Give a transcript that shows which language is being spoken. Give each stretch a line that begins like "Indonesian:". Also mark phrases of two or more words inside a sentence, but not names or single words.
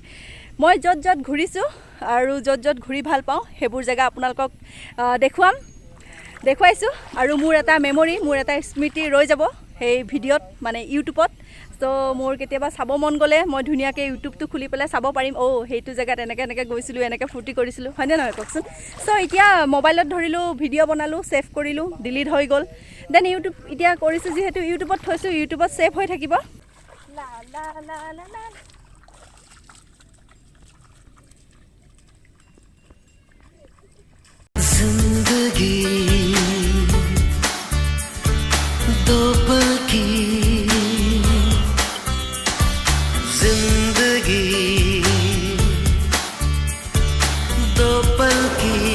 Assamese: মই য'ত য'ত ঘূৰিছোঁ আৰু য'ত য'ত ঘূৰি ভাল পাওঁ সেইবোৰ জেগা আপোনালোকক দেখুৱাইছোঁ, আৰু মোৰ এটা মেমৰি, মোৰ এটা স্মৃতি ৰৈ যাব সেই ভিডিঅ'ত, মানে ইউটিউবত চ' মোৰ কেতিয়াবা চাব মন গ'লে মই ধুনীয়াকৈ ইউটিউবটো খুলি পেলাই চাব পাৰিম সেইটো জেগাত এনেকৈ গৈছিলোঁ এনেকৈ ফূৰ্তি কৰিছিলোঁ হয়নে নহয় কওকচোন। চ' এতিয়া মোবাইলত ধৰিলোঁ ভিডিঅ' বনালোঁ ছেভ কৰিলোঁ ডিলিট হৈ গ'ল দেন ইউটিউব এতিয়া কৰিছোঁ যিহেতু ইউটিউবত থৈছোঁ ইউটিউবত ছেভ হৈ থাকিব।
Hindi: जिंदगी दो पल की जिंदगी दो पल की